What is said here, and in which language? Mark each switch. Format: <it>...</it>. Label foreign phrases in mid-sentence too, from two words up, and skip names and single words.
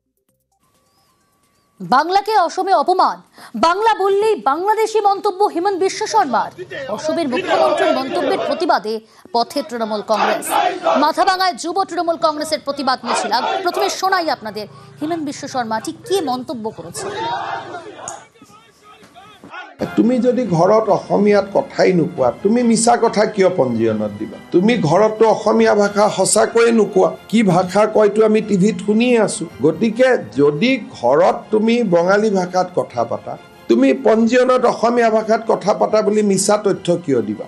<bn>বাংলাকে অসমে অপমান, বাংলা বললেই বাংলাদেশি মন্তব্য হিমন্ত বিশ্ব শর্মার। অসমের মুখ্যমন্ত্রীর মন্তব্যের প্রতিবাদে পথে তৃণমূল কংগ্রেস। মাথাভাঙায় যুব তৃণমূল কংগ্রেসের প্রতিবাদ মিছিল। প্রথমে শোনাই আপনাদের হিমন্ত বিশ্ব শর্মা ঠিক কি মন্তব্য করেছে।</bn> <as>তুমি যদি ঘৰত অসমীয়াত কথাই নোকোৱা, তুমি মিছা কথা কিয় পঞ্জীয়নত দিবা? তুমি ঘৰততো অসমীয়া ভাষা সঁচাকৈয়ে নোকোৱা, কি ভাষা কয়তো আমি টিভিত শুনিয়ে আছো। গতিকে যদি ঘৰত তুমি বঙালী ভাষাত কথা পাতা, তুমি পঞ্জীয়নত অসমীয়া ভাষাত কথা পাতা বুলি মিছা তথ্য কিয় দিবা?</as>